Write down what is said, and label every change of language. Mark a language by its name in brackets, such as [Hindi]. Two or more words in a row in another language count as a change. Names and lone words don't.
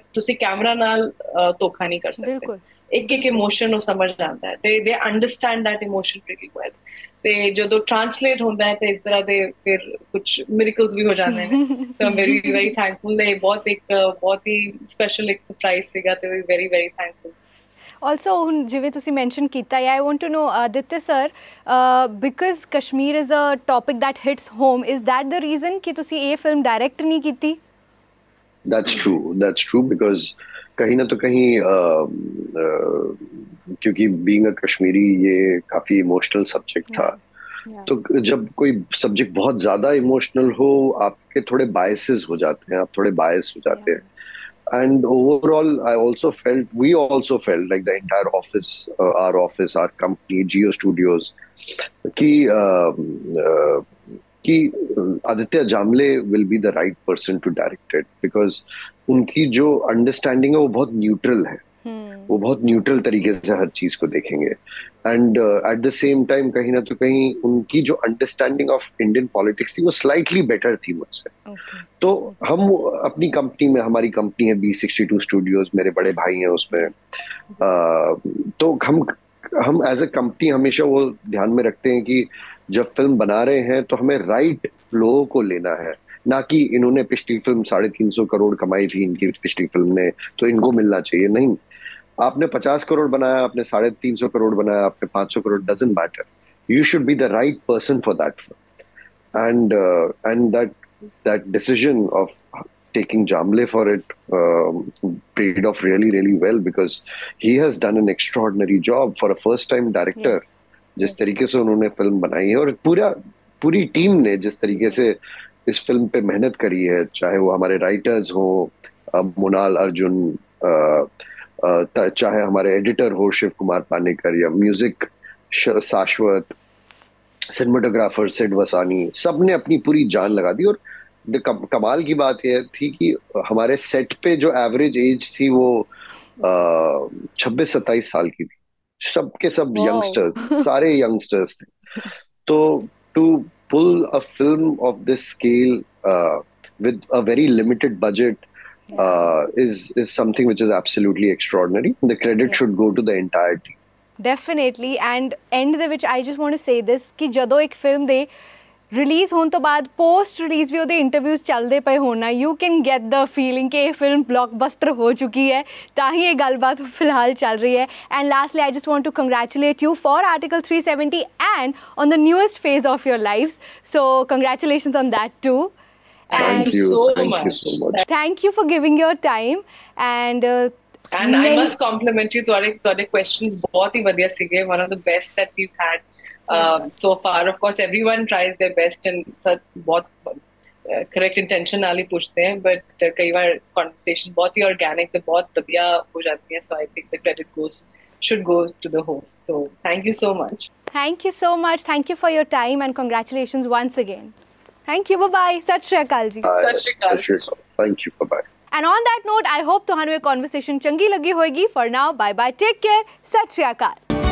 [Punjabi] ਤੁਸੀਂ ਕੈਮਰਾ ਨਾਲ ਧੋਖਾ ਨਹੀਂ ਕਰ ਸਕਦੇ, ਇੱਕ ਇਮੋਸ਼ਨ ਨੂੰ ਸਮਝ ਜਾਂਦਾ ਹੈ ਤੇ [English] they understand that emotion pretty well. [Punjabi] ਤੇ ਜਦੋਂ ਟ੍ਰਾਂਸਲੇਟ ਹੁੰਦਾ ਹੈ ਤੇ ਇਸ ਤਰ੍ਹਾਂ ਦੇ ਫਿਰ ਕੁਝ ਮਿਰੇਕਲਸ ਵੀ ਹੋ ਜਾਂਦੇ ਨੇ। ਤਾਂ [English] very very thankful [Punjabi] ਨੇ, ਬਹੁਤ ਹੀ ਸਪੈਸ਼ਲ ਇੱਕ ਸਰਪ੍ਰਾਈਜ਼ ਸੀਗਾ ਤੇ ਵੀ [English] very very thankful. [Punjabi] Also, ਹੁਣ ਜਿਵੇਂ ਤੁਸੀਂ ਮੈਂਸ਼ਨ ਕੀਤਾ, [English] I want to know, Aditya sir, because Kashmir is a topic that hits home, is that the reason कि [Punjabi] ਤੁਸੀਂ ਇਹ ਫਿਲਮ ਡਾਇਰੈਕਟ ਨਹੀਂ ਕੀਤੀ? [English] That's true because [Hindi] कहीं ना तो कहीं क्योंकि [English] being a Kashmiri [Hindi] ये काफी इमोशनल सब्जेक्ट था। तो जब कोई सब्जेक्ट बहुत ज्यादा इमोशनल हो, आपके थोड़े बायसेस हो जाते हैं, आप थोड़े बायस हो जाते हैं। [English] And overall, we also felt like the entire office, our company, Geo Studios, [Hindi] कि आदित्य जामले [English] will be the right person to direct it because [Hindi] उनकी जो अंडरस्टैंडिंग है वो बहुत न्यूट्रल है। वो बहुत न्यूट्रल तरीके से हर चीज को देखेंगे [English] and at the same time [Hindi] कहीं ना तो कहीं उनकी जो [English] understanding of Indian politics [Hindi] थी वो [English] slightly better [Hindi] थी मुझसे। तो हम अपनी कंपनी में, हमारी कंपनी है B62 स्टूडियोज, मेरे बड़े भाई हैं उसमें, तो हम [English] as a company [Hindi] हमेशा वो ध्यान में रखते हैं कि जब फिल्म बना रहे हैं तो हमें राइट लोगों को लेना है, ना कि इन्होंने पिछली फिल्म 350 करोड़ कमाई थी इनकी पिछली फिल्म ने तो इनको मिलना चाहिए। नहीं, आपने 50 करोड़ बनाया, आपने 350 करोड़ बनाया, आपने 500 करोड़, [English] Doesn't matter, you should be the right person for that film. एंड that decision of taking Jamle for it paid off really well because he has done an extraordinary job for a first time director। [Hindi] जिस तरीके से उन्होंने फिल्म बनाई है और पूरी टीम ने जिस तरीके से इस फिल्म पे मेहनत करी है, चाहे वो हमारे राइटर्स हो मुनाल अर्जुन, चाहे हमारे एडिटर हो शिव कुमार पानेकर, या म्यूजिक शाश्वत, सिनेमाटोग्राफर सिड वसानी, सबने अपनी पूरी जान लगा दी। और कमाल की बात यह थी कि हमारे सेट पे जो एवरेज एज थी वो 26-27 साल की थी, सबके सब यंगस्टर्स, सारे यंगस्टर्स थे। [English] तो to pull a film of this scale with a very limited budget is something which is absolutely extraordinary. The credit should go to the entire team. Definitely, and end [Punjabi] ਦੇ ਵਿੱਚ [English] I just want to say this [Punjabi] ਕਿ ਜਦੋਂ ਇੱਕ ਫਿਲਮ ਦੇ ਰਿਲੀਜ਼ ਹੋਣ ਤੋਂ ਬਾਅਦ [English] post release [Punjabi] ਵੀ ਉਹਦੇ ਇੰਟਰਵਿਊਜ਼ ਚੱਲਦੇ ਪਏ ਹੋਣਾ, [English] you can get the feeling [Punjabi] ਕਿ ਇਹ ਫਿਲਮ ਬਲੌਕਬਸਟਰ ਹੋ ਚੁੱਕੀ ਹੈ, ਤਾਂ ਹੀ ਇਹ ਗੱਲਬਾਤ ਫਿਲਹਾਲ ਚੱਲ ਰਹੀ ਹੈ। [English] And lastly I just want to congratulate you for Article 370 and on the newest phase of your lives, so congratulations on that too. Thank you so much. Thank you for giving your time and I must compliment you. [Punjabi] ਤੁਹਾਡੇ questions ਬਹੁਤ ਹੀ ਵਧੀਆ ਸੀਗੇ, [English] one of the best that we've had so far. Of course everyone tries their best and [Punjabi] बहुत [English] correct intention [Punjabi] ਨਾਲ ਹੀ ਪੁੱਛਦੇ हैं, but ਕਈ ਵਾਰ conversation ਬਹੁਤ ਹੀ organic ਤੇ ਬਹੁਤ ਵਧੀਆ ਹੋ ਜਾਂਦੀ ਹੈ, [English] so I think the credit should go to the host. So thank you so much. Thank you so much. Thank you for your time and congratulations once again. Thank you. Bye-bye. [Punjabi] Sat Shri Akal ji. Sat Shri Akal. [English] Thank you. Bye-bye. And on that note, I hope [Punjabi] ਤੁਹਾਨੂੰ ਇਹ [English] conversation [Punjabi] ਚੰਗੀ ਲੱਗੀ ਹੋਏਗੀ. [English] For now, bye-bye. Take care. [Punjabi] Sat Shri Akal.